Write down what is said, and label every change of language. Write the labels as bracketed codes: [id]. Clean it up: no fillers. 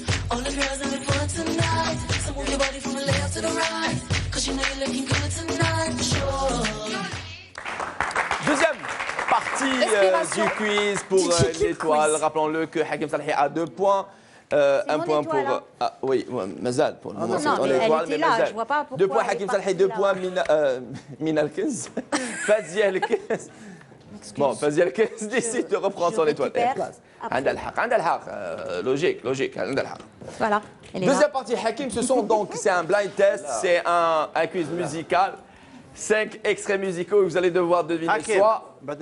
[en] All the girls having fun tonight. So move your body from the left to the right. Cause you know you're looking good tonight for sure. [fr] Deuxième partie du quiz pour l'étoile. Rappelons-le que Hakim Salhi a 2 points. Un point pour... oui, Mazal pour le moment. Non, mais elle était là, je vois pas pourquoi. 2 points Hakim Salhi, 2 points Mina Al-Kenz. Fazia Al-Kenz. Bon, Fazia Al-Kenz décide de reprendre son étoile. [ar] عندها الحق logique, عندها الحق. [fr] Voilà. Deuxième partie, Hakim, c'est un blind test, c'est un quiz musical. 5 extraits musicaux que vous allez devoir deviner soit.